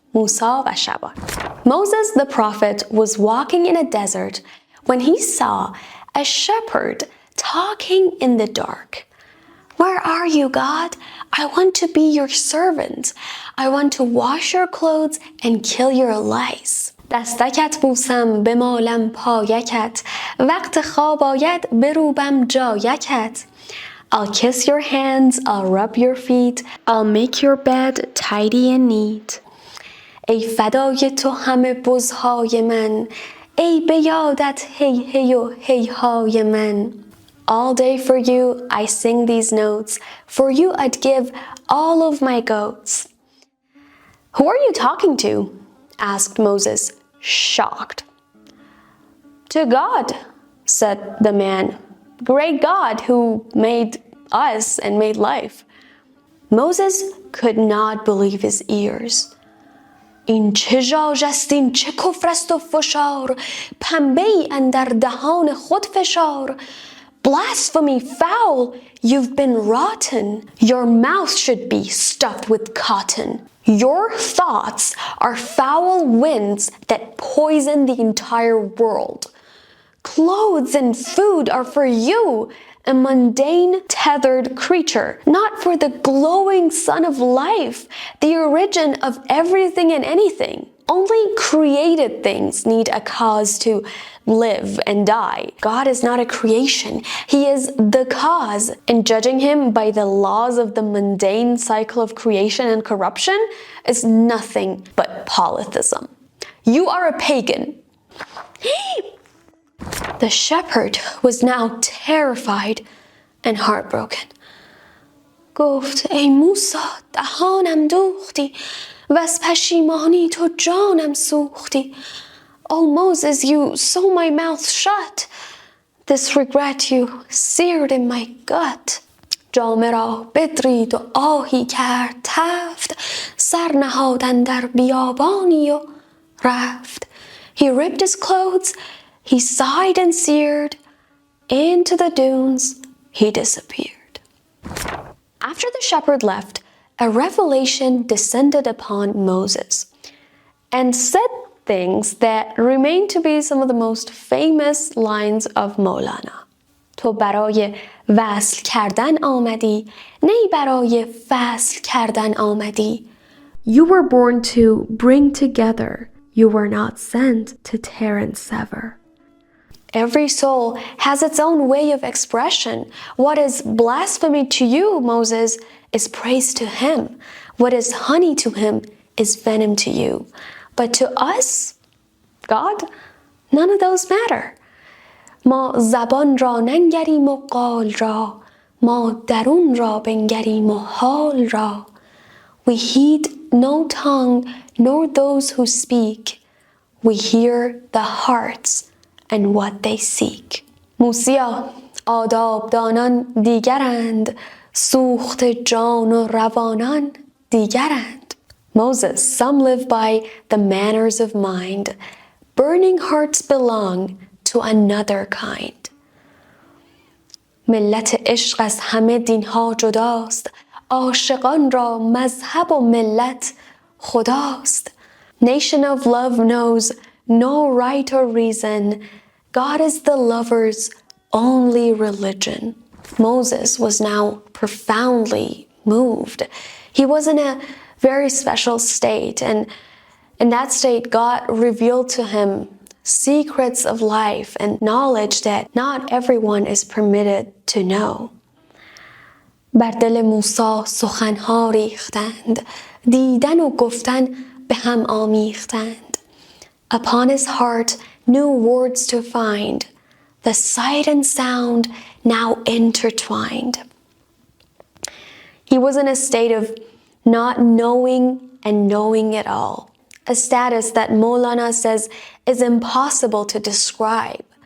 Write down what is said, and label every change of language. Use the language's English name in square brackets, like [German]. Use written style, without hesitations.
[English] Musa wa Shaba. Moses the prophet was walking in a desert when he saw a shepherd talking in the dark. Where are you, God? I want to be your servant. I want to wash your clothes and kill your lice. [Persian] دستکت بوسم بمالم پایکت وقت خواب آید بروبم جایکت. [English] I'll kiss your hands, I'll rub your feet, I'll make your bed tidy and neat. [Persian] ای فدای تو همه بزهای من ای به یادت هی هی و هی های من. [English] All day for you I sing these notes, for you I'd give all of my goats. Who are you talking to? Asked Moses, shocked. To God, said the man, great God who made us and made life. Moses could not believe his ears. [Persian] این چه ژاژ است این چه کفر است و فشار پنبه‌ای اندر دهان خود فشار. [English] Blasphemy, foul, you've been rotten. Your mouth should be stuffed with cotton. Your thoughts are foul winds that poison the entire world. Clothes and food are for you, a mundane, tethered creature, not for the glowing sun of life, the origin of everything and anything. Only created things need a cause to live and die. God is not a creation. He is the cause. And judging him by the laws of the mundane cycle of creation and corruption is nothing but polytheism. You are a pagan. The shepherd was now terrified and heartbroken. [Persian] گفت ای موسی دهانم دوختی و از پشیمانی تو جانم سوختی. [English] Oh Moses, you sew my mouth shut. This regret you seared in my gut. [Persian] جامه را بدرید و آهی کرد تفت سر نهاد اندر بیابانی و رفت. [English] He ripped his clothes, he sighed and seared. Into the dunes he disappeared. After the shepherd left, a revelation descended upon Moses and said things that remain to be some of the most famous lines of Mowlana. [Persian] تو برای وصل کردن آمدی، نی برای فصل کردن آمدی. [English] You were born to bring together. You were not sent to tear and sever. Every soul has its own way of expression. What is blasphemy to you, Moses, is praise to him. What is honey to him is venom to you. But to us, God, none of those matter. [Persian] ما زبان را ننگریم و قال را ما درون را بنگریم و حال را. [English] We heed no tongue nor those who speak. We hear the hearts and what they seek. [Persian] موسیا آداب دانان دیگرند سوخت جان و روانان دیگرند. [English] Moses, some live by the manners of mind. Burning hearts belong to another kind. [Persian] ملت عشق از همه دینها جداست. عاشقان را مذهب و ملت خداست. [English] Nation of love knows no right or reason. God is the lover's only religion. Moses was now profoundly moved. He was in a very special state, and In that state, God revealed to him secrets of life and knowledge that not everyone is permitted to know. [Persian] بر دل موسی سخنها ریختند، دیدن و گفتن به هم آمیختند. [English] Upon his heart new words to find, the sight and sound now intertwined. He was in a state of not knowing and knowing it all, a status that Mowlana says is impossible to describe.